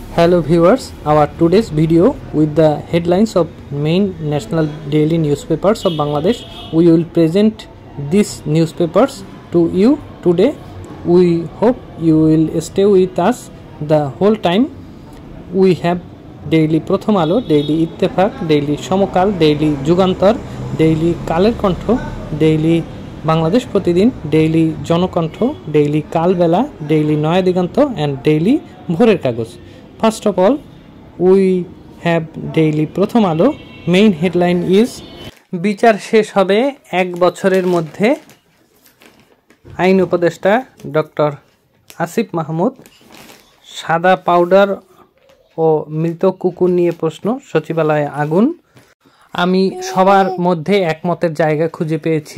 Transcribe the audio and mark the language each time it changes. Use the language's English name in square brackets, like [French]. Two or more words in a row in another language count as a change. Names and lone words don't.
[English] Hello viewers, our today's video with the headlines of main national daily newspapers of Bangladesh. We will present these newspapers to you today. We hope you will stay with us the whole time. We have daily Pratham Alo, daily Ittefaq, daily Somokal, daily Jugantar, daily Kaler Kontho, daily Bangladesh Pratidin, daily Jonokantho, daily Kalbela, daily Noya Diganto and daily Bhorer Kagoj. First of all, we have daily Pratham Alo. Main headline is [Bangla] বিচার শেষ হবে এক বছরের মধ্যে। আইন উপদেষ্টা ডক্টর আসিফ মাহমুদ। সাদা পাউডার ও মৃত কুকুর নিয়ে প্রশ্ন, সচিবালয়ে আগুন। আমি সবার মধ্যে একমতের জায়গা খুঁজে পেয়েছি।